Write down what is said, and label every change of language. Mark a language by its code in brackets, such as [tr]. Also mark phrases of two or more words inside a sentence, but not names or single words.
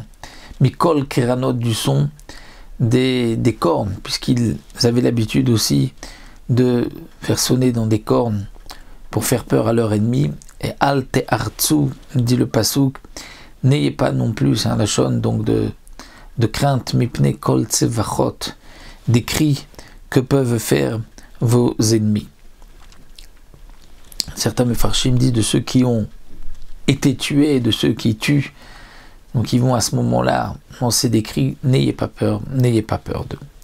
[he] מקול קרנות, [fr] du son des cornes, puisqu'ils avaient l'habitude aussi de faire sonner dans des cornes pour faire peur à leur ennemi. Et [he] אל תערצו, [fr] dit le pasouk, n'ayez pas non plus, c'est un lachon donc de crainte, [he] מפני כל צווחות, [fr] des cris que peuvent faire vos ennemis. Certains mefarshim disent de ceux qui ont été tués, de ceux qui tuent, donc ils vont à ce moment-là lancer des cris, n'ayez pas peur d'eux.